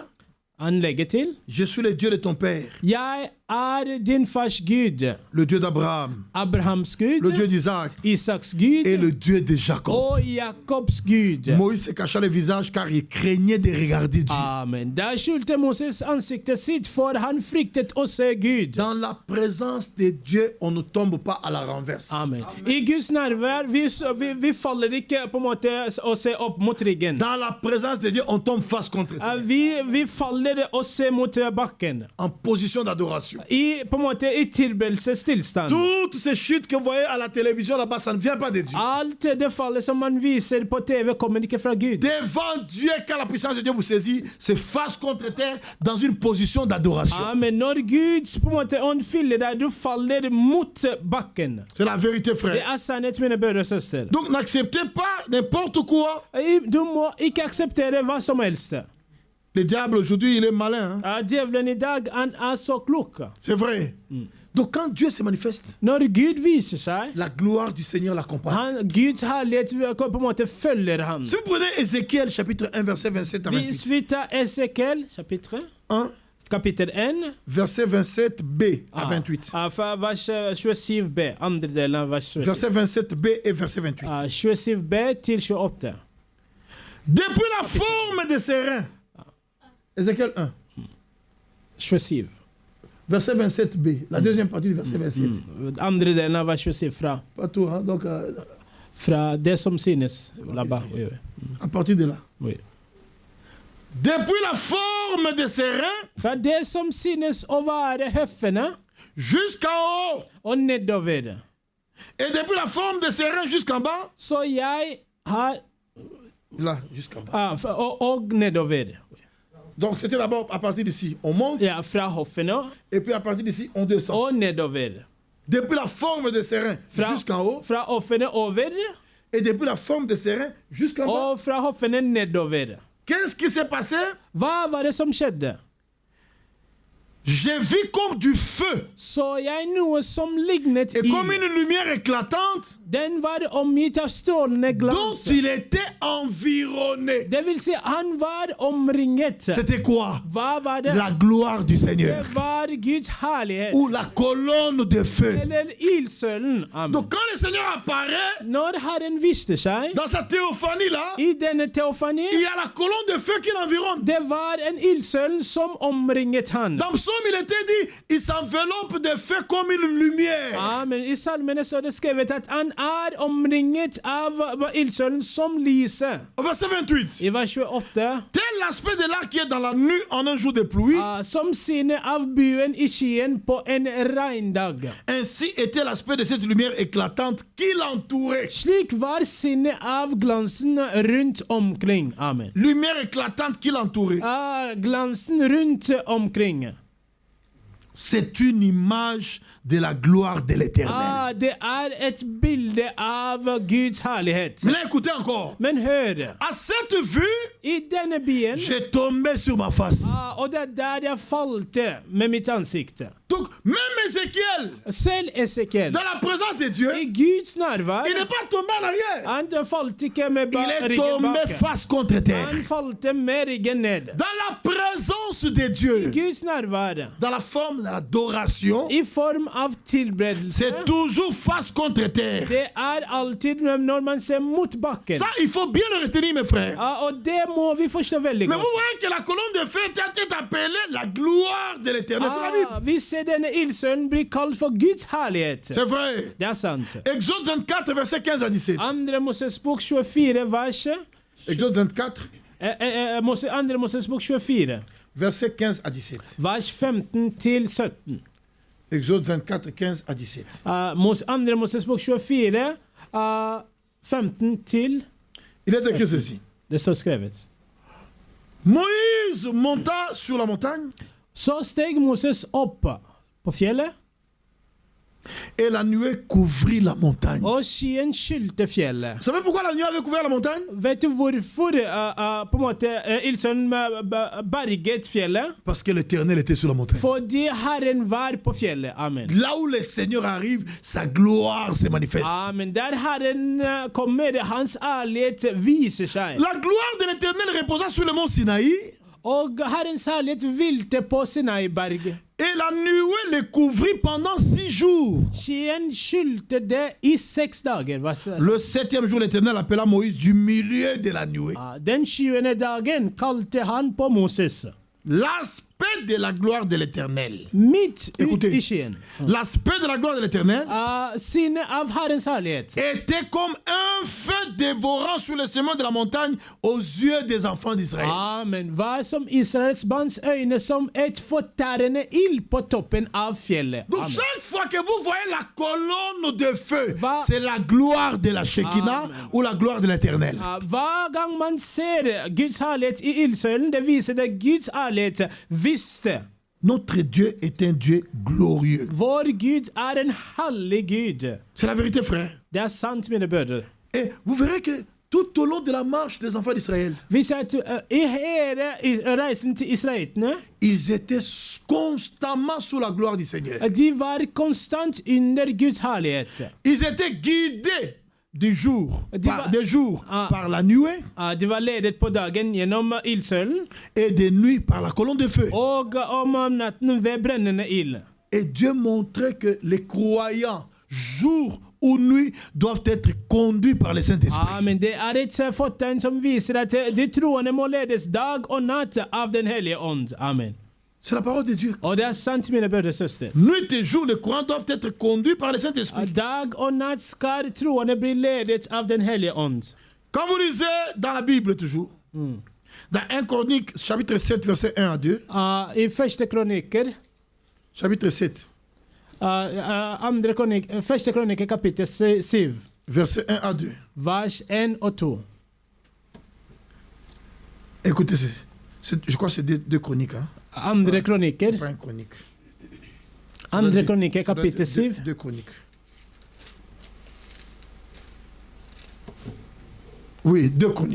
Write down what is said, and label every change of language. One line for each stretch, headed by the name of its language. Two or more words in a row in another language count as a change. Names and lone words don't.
Norwegian: han legger til,
French: je suis le Dieu de ton père,
Norwegian: jeg er din fars Gud,
French: le Dieu d'Abraham,
Norwegian: Abrahams
French: le
Norwegian: Gud,
French: Dieu d'Isaac
Norwegian: Isaks Gud
French: et le Dieu de Jacob.
Norwegian: og Jakobs Gud.
French: Moïse se cacha le visage car il craignait de regarder Dieu. Amen.
Norwegian: Der skjulte Moses ansiktet sitt, for han fryktet å se Gud.
French: Dans la présence de Dieu, on ne tombe pas à la renverse. Amen.
Norwegian: I Guds nærvær, vi faller ikke på en måte å se opp mot ryggen.
French: Dans la présence de Dieu, on tombe face contre Dieu,
Norwegian: Vi faller å se mot bakken.
French: en position d'adoration.
Norwegian: I på en måte i tilbedelsestilstand.
French: Toutes ces chutes que vous voyez à la télévision là-bas, ça ne vient pas de Dieu.
Norwegian: Alt det fallet som man viser på TV kommer ikke fra Gud.
French: Devant Dieu, quand la puissance de Dieu vous saisit, c'est face contre terre dans une position d'adoration. Amen.
Norwegian: Når Guds på en måte ånd fyller deg, du faller mot bakken.
French: C'est la vérité,
Norwegian: Det
French: frère.
Norwegian: sannhet, mine brødre og søstre.
French: Donc n'acceptez pas n'importe quoi.
Norwegian: Du må ikke akseptere hva som helst.
French: Le diable aujourd'hui, il est malin. Hein?
Norwegian: Djevelen i dag, han så klok.
French: C'est vrai. Donc quand Dieu se manifeste,
Norwegian: Når Gud viser seg,
French: la gloire du Seigneur l'accompagne.
Norwegian: Guds herlighet på en måte følger han.
French: Si vous prenez Ézéchiel chapitre 1 verset 27 à
Norwegian: Hvis 28. vi tar Esekiel, kapittel 1,
French: Verset 27b à 28.
Norwegian: fra vers 27b, andre delen av vers 27.
French: Verset 27b et verset 28.
Norwegian: 27b til 28.
French: Depuis la forme de ses reins. Ézéchiel 1. 27. Verset 27b. La deuxième partie du verset 27.
Norwegian: Andre delen av vers 27 fra,
French: Pas tout, hein? Donc
Norwegian: fra det som synes.
French: Là-bas. Oui, oui. à partir de là. Oui. Depuis la forme de ses reins
Norwegian: Fra det som synes å være høffene
French: jusqu'en haut.
Norwegian: og nedover.
French: Et depuis la forme de ses reins jusqu'en bas.
Norwegian: Så jeg har
French: Là, jusqu'en bas.
Norwegian: og nedover.
French: Donc c'était d'abord à partir d'ici. On monte.
Norwegian: Ja, fra hoffene
French: Et puis à partir d'ici, on descend.
Norwegian: og nedover.
French: Depuis la forme de ses reins jusqu'en haut.
Norwegian: Fra hoffene over
French: Et depuis la forme de ses reins jusqu'en bas.
Norwegian: og fra hoffene nedover.
French: Qu'est-ce qui s'est passé?
Norwegian: Hva var det som skjedde?
French: J'ai vu comme du feu.
Norwegian: Så jeg noe som lignet
French: Et comme
Norwegian: ild.
French: une lumière éclatante
Norwegian: Den var omgitt av strålende
French: dont
Norwegian: glans.
French: il était environné.
Norwegian: Det vil si, han var omringet.
French: C'était quoi?
Norwegian: Hva var det?
French: La gloire du Seigneur.
Norwegian: Det var Guds herlighet.
French: Ou la colonne de feu.
Norwegian: Eller ildsølen. Amen.
French: Donc quand le Seigneur apparaît
Norwegian: Når Herren viste seg
French: dans sa théophanie là,
Norwegian: i denne teofani,
French: il y a la colonne de feu qui l'environne.
Norwegian: det var en ildsølen som omringet han.
French: Dans le psaume, il était dit, il s'enveloppe de feu comme une lumière. Amen.
Norwegian: I salmene så er det skrevet at han omringet av ildsølen som lyset.
French: Au verset 28.
Norwegian: I vers 28.
French: Tel l'aspect de l'arc qui est dans la nuit en un jour de pluie,
Norwegian: Som synet av buen i skyen på en regndag.
French: ainsi était l'aspect de cette lumière éclatante qui l'entourait.
Norwegian: Slik var sinnet av glansen rundt omkring. Amen.
French: Lumière éclatante qui l'entourait.
Norwegian: Glansen rundt omkring.
French: C'est une image de la gloire de l'Éternel.
Norwegian: Det et bilde av Guds herlighet.
French: Mais là, écoutez encore.
Norwegian: Men hør,
French: À cette vue,
Norwegian: i denne byen,
French: j'ai tombé sur ma face.
Norwegian: og det der jeg falte med mitt ansikt.
French: Donc, même Ézéchiel,
Norwegian: Selv Esekiel,
French: dans la présence de Dieu,
Norwegian: i Guds nærvær,
French: il n'est pas tombé en arrière.
Norwegian: han falt ikke med
French: Il est
Norwegian: ryggen
French: tombé
Norwegian: bak.
French: face contre terre.
Norwegian: Han falte med ryggen ned.
French: Dans la présence de Dieu,
Norwegian: Guds nærvær,
French: dans la forme de l'adoration,
Norwegian: i form av tilbedelse,
French: c'est toujours face contre terre.
Norwegian: det alltid når man ser mot bakken.
French: Ça, il faut bien le retenir, mes frères.
Norwegian: Og det må vi forstå veldig
French: Mais vous
Norwegian: godt.
French: voyez que la colonne de feu est appelée la gloire de l'Éternel. C'est la Bible.
Norwegian: Vi ser denne ildsønnen blir kalt for Guds herlighet.
French: C'est vrai.
Norwegian: Det er sant.
French: Exode 24, verset 15 à 17.
Norwegian: Andre Moses bok 24, vers
French: Exode 24,
Norwegian: Andre Moses bok 24,
French: verset 15 à 17.
Norwegian: vers 15 til 17.
French: Exode 24, 15 à 17.
Norwegian: Andre Moses bok 24, 15 til
French: Il est écrit ceci.
Norwegian: Det står skrevet.
French: Moïse monta sur la montagne
Norwegian: Så steg Moses opp på fjellet,
French: et la nuée couvrit la montagne.
Norwegian: og skyen skylte fjellet.
French: Vous savez pourquoi la nuée avait couvert la montagne?
Norwegian: Vet du hvorfor på en måte ildsønnen berget fjellet?
French: Parce que l'Éternel était sur la montagne.
Norwegian: Fordi Herren var på fjellet. Amen.
French: Là où le Seigneur arrive, sa gloire se manifeste. Amen.
Norwegian: Der Herren kommer, hans ærlighet viser seg.
French: La gloire de l'Éternel reposa sur le mont Sinaï,
Norwegian: Og Herrens herlighet hvilte på Sinai-berget.
French: et la nuée le couvrit pendant 6 jours.
Norwegian: Skyen skylte det i 6 dager.
French: Le 7e jour, l'Éternel appela Moïse du milieu de la nuée.
Norwegian: Den 20. dagen kalte han på Moses.
French: l'aspect de la gloire de l'Éternel.
Norwegian: Mitt ut
French: Écoutez.
Norwegian: i skyen.
French: L'aspect de la gloire de l'Éternel
Norwegian: Synet av Herrens herlighet
French: était comme un feu dévorant sur le sommet de la montagne aux yeux des enfants d'Israël. Amen.
Norwegian: Var som Israels barns øyne som et fortærende ild på toppen av fjellet.
French: Donc Amen. chaque fois que vous voyez la colonne de feu, Va- c'est la gloire de la Shekinah Amen. ou la gloire de l'Éternel.
Norwegian: Hver gang man ser Guds herlighet i ildsøylen, det viser det Guds herlighet visste.
French: Notre Dieu est un Dieu glorieux.
Norwegian: Vår Gud er en hellig Gud.
French: C'est la vérité, frère.
Norwegian: Det er sant, mine brødre.
French: Et vous verrez que tout au long de la marche des enfants d'Israël,
Norwegian: Vi ser at i hele reisen til israelittene,
French: ils étaient constamment sous la gloire du Seigneur.
Norwegian: de var konstant under Guds herlighet.
French: Ils étaient guidés du jour, Ah. par la nuée
Norwegian: De var ledet på dagen gjennom ildsøylen,
French: et de nuit par la colonne de feu.
Norwegian: og om natten ved brennende ild.
French: Et Dieu montrait que les croyants, jour ou nuit, doivent être conduits par le Saint-Esprit.
Norwegian: Men det er et fortegn som viser at de troende må ledes dag og natt av Den hellige ånd. Amen.
French: C'est la parole de Dieu.
Norwegian: Og det er sant, mine brødre og søstre.
French: Nuit et jour, les croyants doivent être conduits par le Saint-Esprit.
Norwegian: Dag og natt skal troende bli ledet av Den hellige ånd.
French: Quand vous lisez dans la Bible toujours, dans 1 Chronique, chapitre 7, verset 1 à 2,
Norwegian: I første kronikker,
French: chapitre 7,
Norwegian: første kronikker kapittel 7,
French: verset 1 à 2.
Norwegian: vers 1 og 2.
French: Écoutez, je crois que c'est deux chroniques. Hein?
Norwegian: Andre kronikker,
French: Pas une chronique.
Norwegian: andre kronikker
French: Ça doit être
Norwegian: kapittel 7,
French: deux chroniques. Oui, deux chroniques.